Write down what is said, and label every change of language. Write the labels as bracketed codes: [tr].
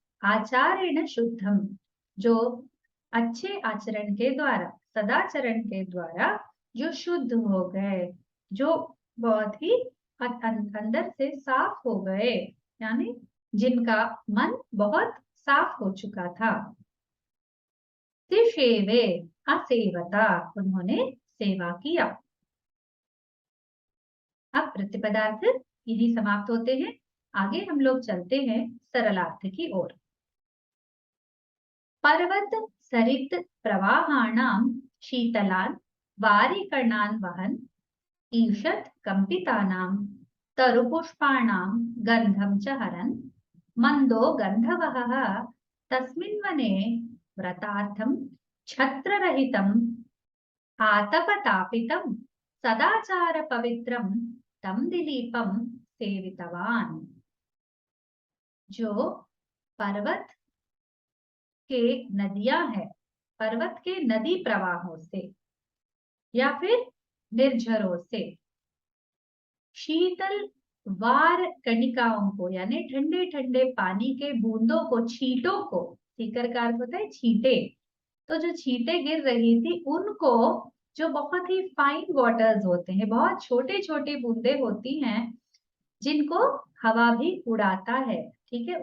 [sa] आचारेण शुद्धम, [hi] जो अच्छे आचरण के द्वारा, सदाचरण के द्वारा जो शुद्ध हो गए, जो बहुत ही अंदर से साफ हो गए, यानी जिनका मन बहुत साफ हो चुका था। [sa] सेवे असेवता, [hi] उन्होंने सेवा किया। अब प्रतिपदार्थ यही समाप्त होते हैं। आगे हम लोग चलते हैं सरलार्थ की ओर। [sa] पर्वत सरित प्रवाहाणां शीतलान् वारिकणान् वहन् ईषत् कंपितानां तरुपुष्पाणां गन्धं च हरन् मंदो गन्धवहः तस्मिन् वने व्रतार्थं छत्ररहितं आतपतापितं सदाचार पवित्रं तं दिलीपं सेवितवान्। [hi] जो पर्वत के नदियां हैं, पर्वत के नदी प्रवाहों से या फिर निर्झरों से शीतल वार कणिकाओं को यानी ठंडे ठंडे पानी के बूंदों को, छींटों को, सीकर का अर्थ होता है छींटे, तो जो छींटे गिर रही थी उनको, जो बहुत ही [en] fine waters [hi] होते हैं, बहुत छोटे छोटे बूंदे होती हैं जिनको हवा भी उड़ाता है। ठीक है।